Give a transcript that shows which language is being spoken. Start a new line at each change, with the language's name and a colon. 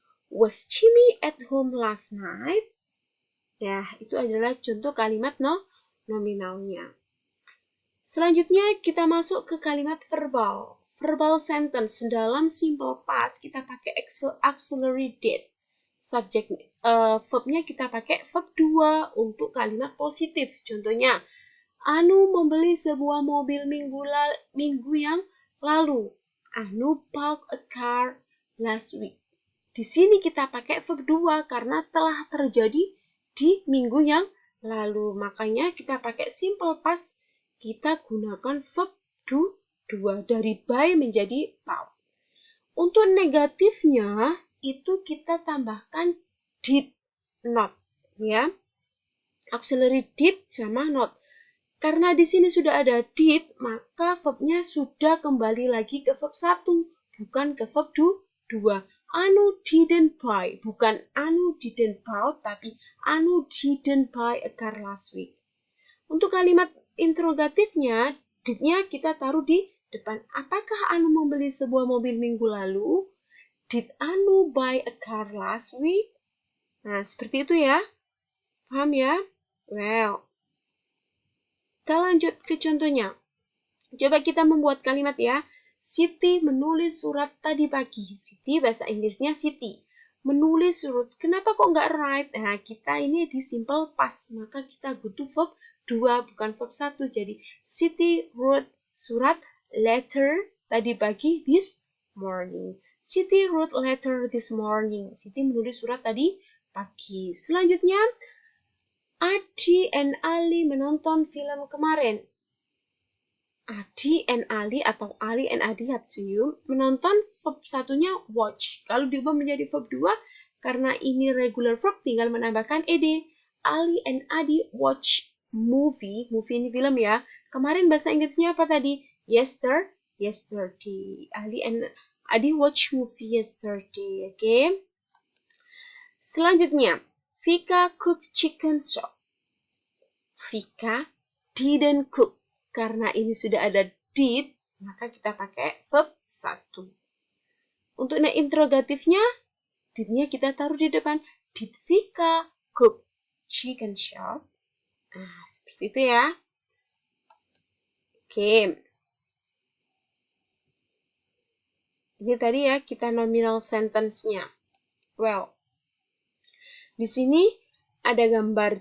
English: Was Jimmy at home last night?
Indonesian: Ya, itu adalah contoh kalimat nominalnya. Selanjutnya kita masuk ke kalimat verbal. Verbal sentence dalam simple past kita pakai auxiliary did. Subject verbnya kita pakai verb 2 untuk kalimat positif. Contohnya, Anu membeli sebuah mobil minggu yang lalu.
English: Anu bought a car last week.
Indonesian: Di sini kita pakai verb 2 karena telah terjadi di minggu yang lalu. Makanya kita pakai simple past, kita gunakan verb 2 dari buy menjadi bought. Untuk negatifnya itu kita tambahkan did not ya. Auxiliary did sama not. Karena di sini sudah ada did, maka verbnya sudah kembali lagi ke verb 1, bukan ke verb 2.
English: Anu didn't buy, bukan Anu didn't bought, tapi Anu didn't buy a car last week.
Indonesian: Untuk kalimat interrogatifnya, did-nya kita taruh di depan. Apakah Anu membeli sebuah mobil minggu lalu?
English: Did Anu buy a car last week?
Indonesian: Nah, seperti itu ya. Paham ya? Well, kita lanjut ke contohnya. Coba kita membuat kalimat ya. Siti menulis surat tadi pagi. Siti bahasa Inggrisnya Siti. Menulis surat. Kenapa kok nggak write? Nah, kita ini di simple past. Maka kita butuh verb 2 bukan verb 1. Jadi Siti wrote surat letter tadi pagi
English: this morning. Siti wrote letter this morning.
Indonesian: Siti menulis surat tadi pagi. Selanjutnya, Adi and Ali menonton film kemarin.
English: Adi and Ali atau Ali and Adi up to you.
Indonesian: Menonton verb satunya watch. Kalau diubah menjadi verb 2, karena ini regular verb tinggal menambahkan ed.
English: Ali and Adi watch movie.
Indonesian: Movie ini film ya. Kemarin bahasa Inggrisnya apa tadi?
English: Yesterday. Ali and Adi watch movie yesterday. Oke. Selanjutnya, Vika cook chicken soup. Vika didn't cook.
Indonesian: Karena ini sudah ada did, maka kita pakai verb 1. Untuk interrogatifnya, did-nya kita taruh di depan.
English: Did Vika cook chicken soup?
Indonesian: Nah, seperti itu ya. Oke. Ini tadi ya kita nominal sentence-nya. Well, di sini ada gambar.